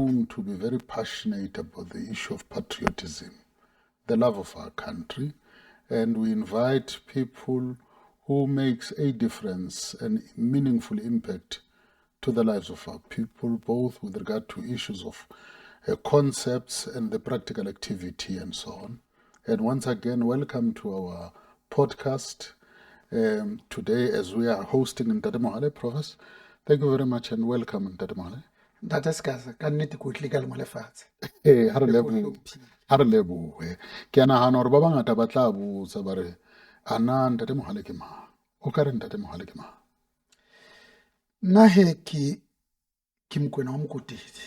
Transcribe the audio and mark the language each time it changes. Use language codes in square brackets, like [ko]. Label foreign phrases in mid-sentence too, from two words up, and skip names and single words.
[en] to be very passionate about the issue of patriotism, the love of our country, and we invite people who makes a difference and meaningful impact to the lives of our people, both with regard to issues of concepts and the practical activity and so on. And once again, welcome to our podcast today as we are hosting Mbeki Mohale, Prof. Thank you very much and welcome, Mbeki Mohale. [nso] Ha re lebohe ke a nagana gore ba bangata ba tla botsa ba re a na Mbeki Mohale ke mang, o ka re Mbeki Mohale ke mang? Nna he ke Mokwena wa Mokotedi.